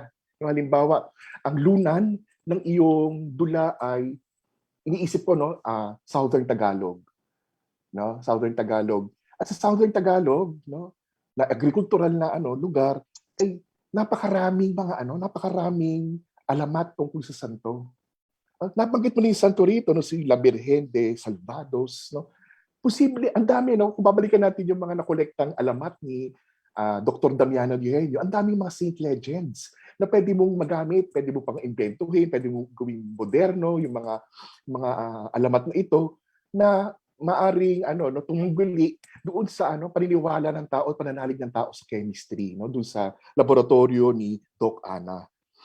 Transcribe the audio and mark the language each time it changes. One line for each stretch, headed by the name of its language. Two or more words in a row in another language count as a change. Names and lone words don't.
Filipino: No, halimbawa, ang lunan ng iyong dula ay iniisip ko, no, Southern Tagalog, no, Southern Tagalog. At sa Southern Tagalog, no, na agricultural na lugar, ay napakaraming napakaraming alamat tungkol sa santo. Nabanggit mo na yung santo rito, no, si La Virgen de Salvados, no. Posible, ang dami, no, kung babalikan natin yung mga nakolektang alamat ni Dr. Damiano Eugenio, ang daming mga
English: saint legends
Filipino: na pwede mong magamit, pwede mo pang inventuhin, pwede mong gawing moderno yung mga alamat na ito na maaring tunggali doon sa paniniwala ng tao at pananalig ng tao sa chemistry, no, doon sa laboratorio ni Doc Ana.